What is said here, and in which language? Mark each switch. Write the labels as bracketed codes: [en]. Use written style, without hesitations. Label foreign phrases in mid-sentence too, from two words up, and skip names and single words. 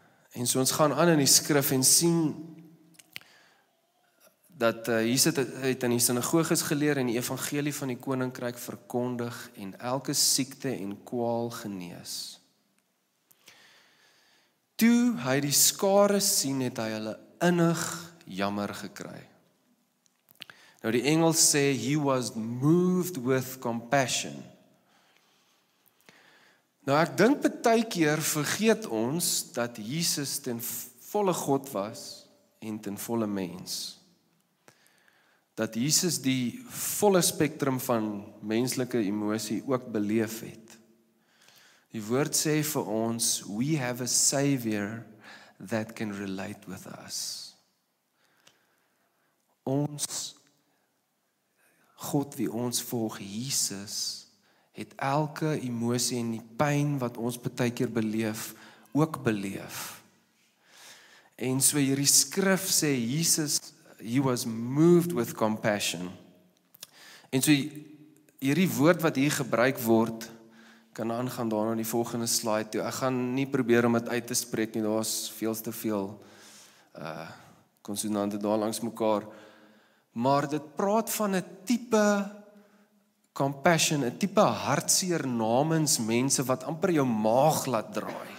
[af] En so ons gaan aan in die skrif en sien dat Jesus het in die sinagoges geleer en die evangelie van die koninkryk verkondig en elke siekte en kwaal genees. Toe hy die skare sien, het hy hulle innig jammer gekry. Nou die Engels sê, [en] he was moved with compassion. [af] Nou ek dink baie keer vergeet ons dat Jesus ten volle God was en ten volle mens. Dat Jesus die volle spektrum van menslike emosie ook beleef het. Die woord sê vir ons, [en] we have a Savior that can relate with us. [af] Ons God wie ons volg, Jesus, het elke emosie en die pyn wat ons baie keer beleef, ook beleef. En so hierdie skrif sê, Jesus, [en] he was moved with compassion. [af] En so hierdie woord wat hier gebruik word, kan aangaan daarna in die volgende slide toe. Ek gaan nie probeer om dit uit te spreek nie, daar is veel te veel konsonante daar langs mekaar. Maar dit praat van 'n tipe compassion, 'n tipe hartseer namens mense wat amper jou maag laat draai.